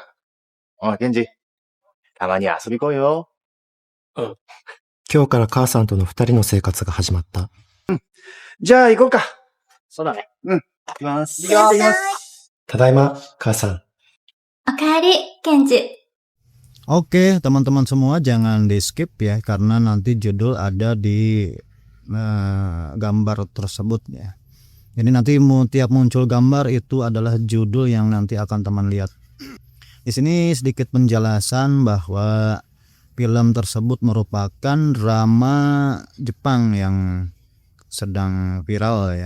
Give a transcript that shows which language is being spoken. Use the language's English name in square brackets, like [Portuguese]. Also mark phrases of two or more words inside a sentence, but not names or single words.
[Japanese] おい、ケンジ。たまには遊び行こうよ。今日から母さんとの2人の生活が始まった。じゃあ行こうか。そうだね。行きます。いらっしゃい。ただいま、母さん。おかえり、ケンジ。 [Indonesian] Oke, teman-teman semua jangan di skip ya, karena nanti judul ada di gambar tersebut ya. Jadi nanti tiap muncul gambar itu adalah judul yang nanti akan teman lihat. Di sini sedikit penjelasan bahwa film tersebut merupakan drama Jepang yang sedang viral ya.